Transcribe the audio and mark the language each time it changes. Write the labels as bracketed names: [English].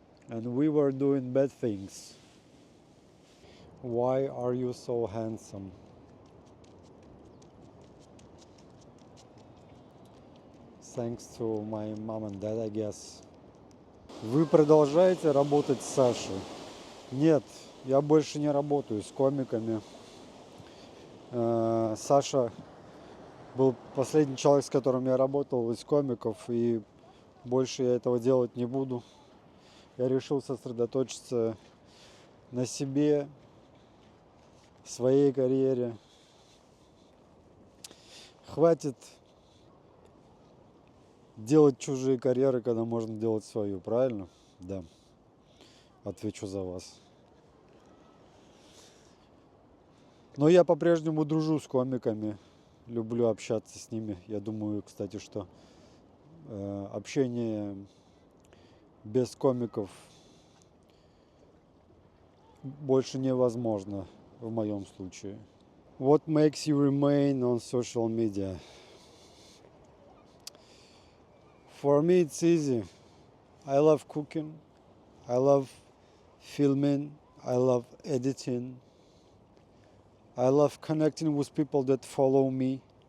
[English] And we were doing bad things. Why are you so handsome? Thanks to my mom and dad, I guess. [Russian] Вы продолжаете работать с Сашей? Нет, я больше не работаю с комиками. Саша был последний человек, с которым я работал из комиков, и больше я этого делать не буду. Я решил сосредоточиться на себе, своей карьере. Хватит делать чужие карьеры, когда можно делать свою, правильно? Да, отвечу за вас. Но я по-прежнему дружу с комиками, люблю общаться с ними. Я думаю, кстати, что общение без комиков больше невозможно в моем случае. [English] What makes you remain on social media? For me, it's easy. I love cooking. I love filming. I love editing. I love connecting with people that follow me.